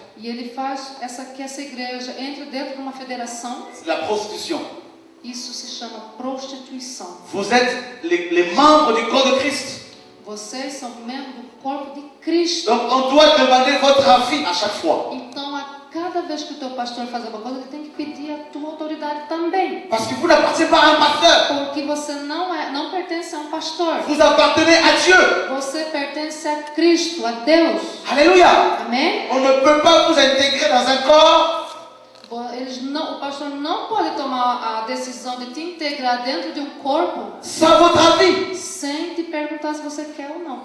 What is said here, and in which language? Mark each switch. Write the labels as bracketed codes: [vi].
[pt] e ele faz que essa igreja entre dentro de uma federação, [fr] c'est la prostitution. [pt] isso se chama prostituição. [fr] Vous êtes les membres du corps de Christ. [pt] Vocês são membros do corpo de Cristo. [fr] Donc on doit demander votre avis à chaque fois. [pt] Então, a cada vez que o teu pastor faz alguma coisa, ele tem que pedir a tua autoridade também. [fr] Parce que vous n'appartenez pas à un pasteur. [pt] Porque você não pertence a um pastor. [fr] Vous appartenez à Dieu. [pt] Você pertence a Cristo, a Deus. [fr] Alléluia. [pt] Amém? [fr] On ne peut pas vous intégrer dans un corps [pt] O pastor não pode tomar a decisão de te integrar dentro de um corpo [fr] sans votre avis. [pt] sem te perguntar se você quer ou não.